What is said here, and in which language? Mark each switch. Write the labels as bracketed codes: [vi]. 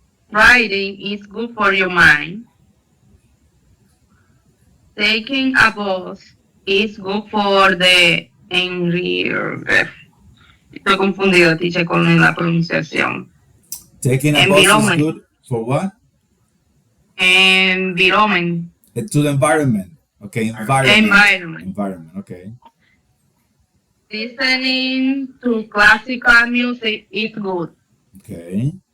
[en] Writing is good for your mind. Taking a bus is good for the environment. [es] Estoy confundido, teacher, con la pronunciación. [en] Taking a bus is good for what? Environment. To the environment. Okay, environment, okay. Listening to classical music is good. Okay.